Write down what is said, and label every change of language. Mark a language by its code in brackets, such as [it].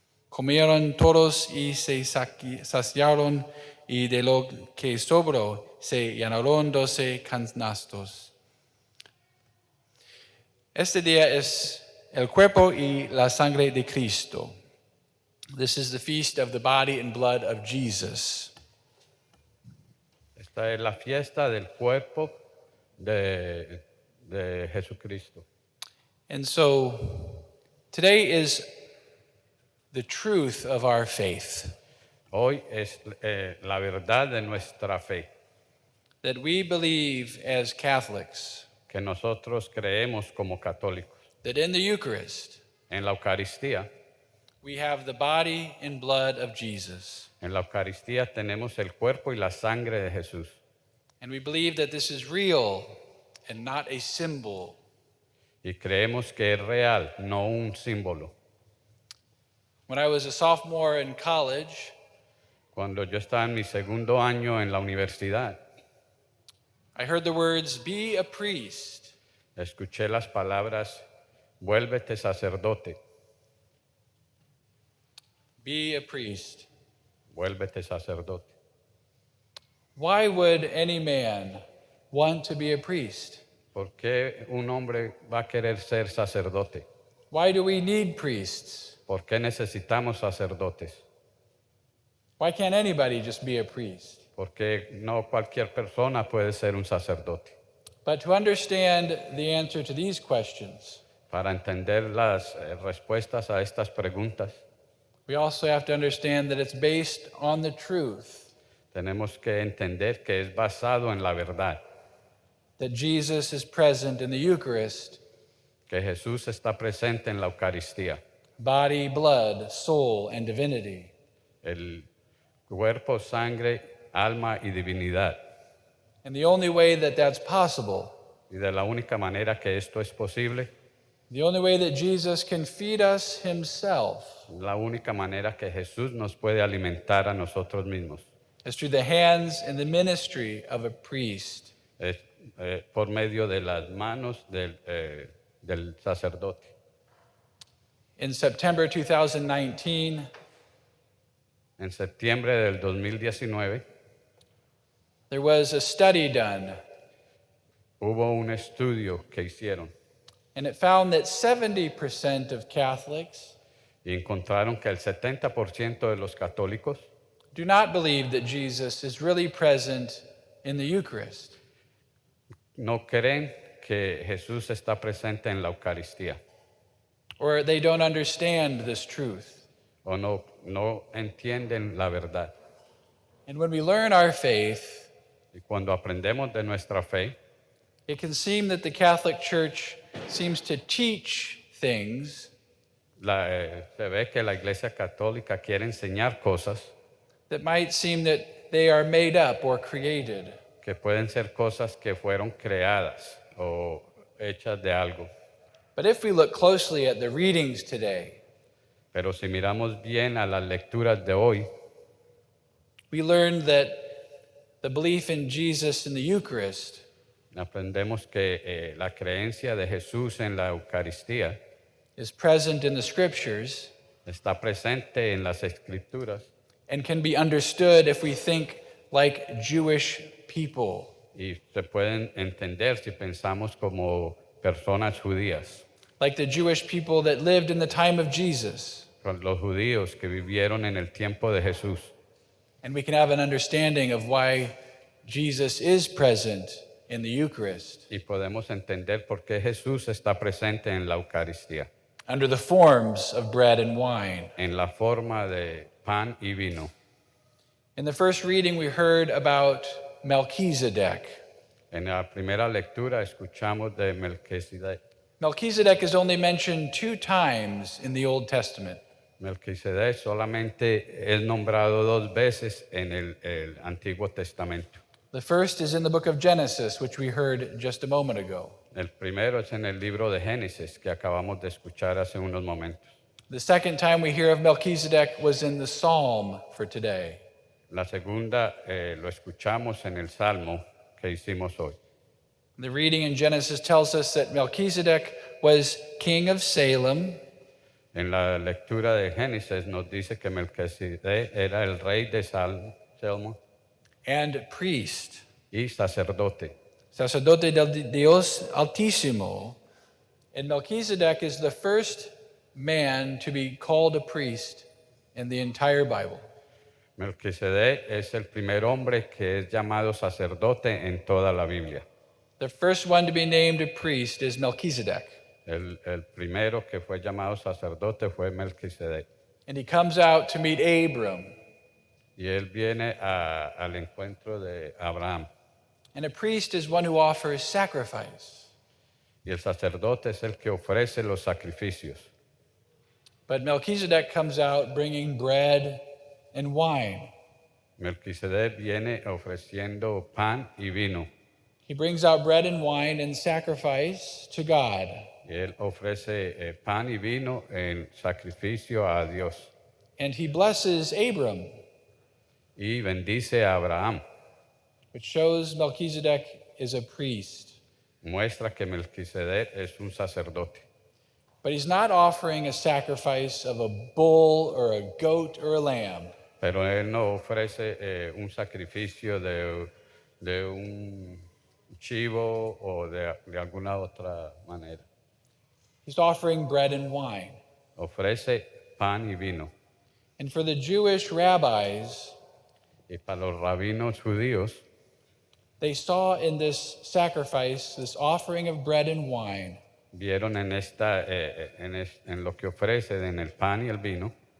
[es] Comieron todos y se saciaron, y de lo que sobró se llenaron 12 canastos. Este día es el cuerpo y la sangre de Cristo. [en] This is the feast of the body and blood of Jesus. [es] Esta es la fiesta del cuerpo de Jesucristo. [en] And so today is the truth of our faith. [es] Hoy es la verdad de nuestra fe, [en] That we believe as Catholics [es] que nosotros creemos como católicos. [en] that in the Eucharist [es] En la Eucaristía, [en] we have the body and blood of Jesus. [es] en la Eucaristía tenemos el cuerpo y la sangre de Jesús. [en] And we believe that this is real and not a symbol. [es] Y creemos que es real, no un símbolo. [en] When I was a sophomore in college, [es] Cuando yo estaba en mi segundo año en la universidad, [en] I heard the words, be a priest. [es] escuché las palabras, vuélvete sacerdote, [en] Be a priest. [es] vuélvete sacerdote. [en] Why would any man want to be a priest? [es] ¿Por qué un hombre va a querer ser sacerdote? [en] Why do we need priests? [es] ¿Por qué necesitamos sacerdotes? [en] Why can't anybody just be a priest? [es] Porque no cualquier persona puede ser un sacerdote. [en] But to understand the answer to these questions, [es] Para entender las respuestas a estas preguntas, [en] we also have to understand that it's based on the truth [es] tenemos que entender que es basado en la verdad, [en] that Jesus is present in the Eucharist, [es] que Jesús está presente en la Eucaristía, [en] body, blood, soul, and divinity. [es] el cuerpo, sangre, alma y divinidad. [en] And the only way that that's possible, [es] Y de la única manera que esto es posible, [en] the only way that Jesus can feed us himself, [es] la única manera que Jesús nos puede alimentar a nosotros mismos, [en] is through the hands and the ministry of a priest. [es] es por medio de las manos del sacerdote. [en] In September 2019, [es] En septiembre del 2019 [en] there was a study done, [es] hubo un estudio que hicieron [en] and it found that 70% of Catholics [es] y encontraron que el 70% de los católicos [en] do not believe that Jesus is really present in the Eucharist. [es] no creen que Jesús está presente en la Eucaristía [en] Or they don't understand this truth. [es] o no entienden la verdad. [en] And when we learn our faith, [es] Y cuando aprendemos de nuestra fe, [en] it can seem that the Catholic Church seems to teach things [es] se ve que la Iglesia Católica quiere enseñar cosas [en] that might seem that they are made up or created. [es] que pueden ser cosas que fueron creadas o hechas de algo. [en] But if we look closely at the readings today, [es] Pero si miramos bien a las lecturas de hoy, [en] we learn that the belief in Jesus in the Eucharist [es] aprendemos que la creencia de Jesús en la Eucaristía [en] is present in the Scriptures [es] está presente en las Escrituras [en] and can be understood if we think like Jewish people. [es] y se pueden entender si pensamos como personas judías, [en] Like the Jewish people that lived in the time of Jesus. [es] con los judíos que vivieron en el tiempo de Jesús. [en] And we can have an understanding of why Jesus is present in the Eucharist [es] Y podemos entender por qué Jesús está presente en la Eucaristía, [en] under the forms of bread and wine. [es] en la forma de pan y vino. [en] In the first reading, we heard about Melchizedek. [es] En la primera lectura escuchamos de Melquisedec. [en] Melchizedek is only mentioned 2 times in the Old Testament. [es] Melquisedec solamente es nombrado 2 veces en el Antiguo Testamento. [en] The first is in the book of Genesis, which we heard just a moment ago. [es] El primero es en el libro de Génesis que acabamos de escuchar hace unos momentos. [en] The second time we hear of Melchizedek was in the Psalm for today. [es] La segunda lo escuchamos en el Salmo que hicimos hoy. [en] The reading in Genesis tells us that Melchizedek was king of Salem, [es] En la lectura de Génesis nos dice que Melquisedec era el rey de Salmo [en] and priest, [es] y sacerdote. sacerdote del Dios Altísimo. [en] And Melchizedek is the first man to be called a priest in the entire Bible. [es] Melquisedec es el primer hombre que es llamado sacerdote en toda la Biblia. [en] The first one to be named a priest is Melchizedek. [es] El primero que fue llamado sacerdote fue Melquisedec. [en] And he comes out to meet Abram. [es] Y él viene al encuentro de Abraham. [en] And a priest is one who offers sacrifice. [es] Y el sacerdote es el que ofrece los sacrificios. [en] But Melchizedek comes out bringing bread and wine. [es] Melquisedec viene ofreciendo pan y vino. [en] He brings out bread and wine and sacrifice to God. [es] Y él ofrece pan y vino en sacrificio a Dios. [en] And he blesses Abram, [es] Y bendice a Abraham. [en] which shows Melchizedek is a priest. [es] Muestra que Melquisedec es un sacerdote. [en] But he's not offering a sacrifice of a bull or a goat or a lamb. [es] Pero él no ofrece un sacrificio de un chivo o de alguna otra manera. [en] He's offering bread and wine. [es] Ofrece pan y vino. [en] And for the Jewish rabbis, [es] Y para los rabinos judíos, [en] they saw in this sacrifice, this offering of bread and wine, [es] vieron en lo que ofrece, en el pan y el vino,